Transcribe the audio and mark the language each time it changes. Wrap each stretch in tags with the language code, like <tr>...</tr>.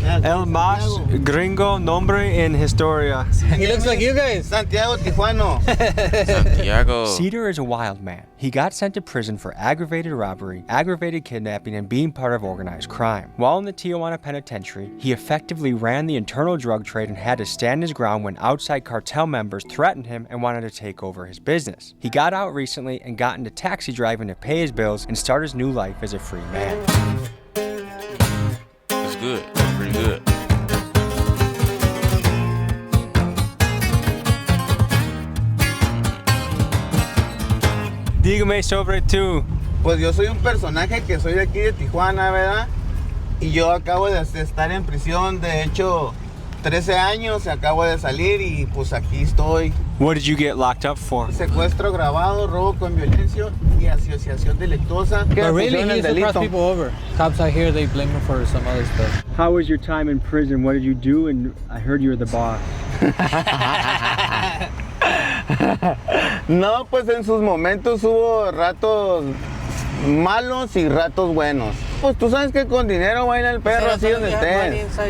<es>El más gringo nombre en historia.</es> <en>He looks like you guys. Santiago Tijuana. Santiago. Cedar is a wild man. He got sent to prison for aggravated robbery, aggravated kidnapping, and being part of organized crime. While in the Tijuana penitentiary, he effectively ran the internal drug trade and had to stand his ground when outside cartel members threatened him and wanted to take over his business. He got out recently and got into taxi driving to pay his bills and start his new life as a free man. That's good. That's pretty good.</en> <es>Dígame sobre tú. Pues yo soy un personaje que soy de aquí de Tijuana, ¿verdad? Y yo acabo de estar en prisión, de hecho, 13 años, acabo de salir y pues aquí estoy.</es> <en>What did you get locked up for?</en> <es>Secuestro agravado, robo con violencia y asociación delictuosa.</es> <en>But really, he used to cross people over. Cops out here, they blame him for some other stuff. How was your time in prison? What did you do? And I heard you were the boss.</en> <es>No, pues en sus momentos hubo ratos malos y ratos buenos. Pues tú sabes que con dinero baila el perro, así donde estés.</es>